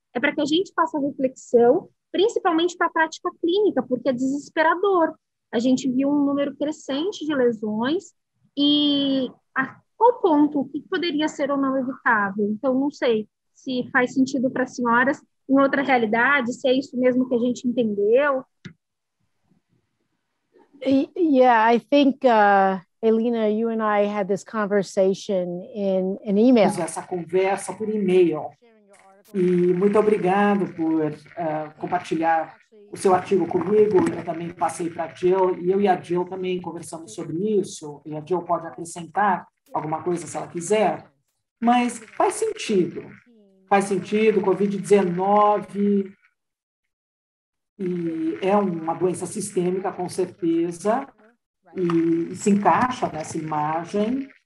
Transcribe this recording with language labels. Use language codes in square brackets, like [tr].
[pt] É para que a gente faça reflexão, principalmente para a prática clínica, porque é desesperador. A gente viu um número crescente de lesões e a qual ponto, o que poderia ser ou não evitável? Então, não sei se faz sentido para as senhoras em outra realidade, se é isso mesmo que a gente entendeu. [en] Yeah, I think, Elina, you and I had this conversation in an email. [pt] Essa conversa por e-mail. E muito obrigado por compartilhar o seu artigo comigo. Eu também passei para a Jill, e eu e a Jill também conversamos sobre isso, e a Jill pode acrescentar alguma coisa se ela quiser, mas faz sentido, Covid-19 e é uma doença sistêmica, com certeza, e se encaixa nessa imagem.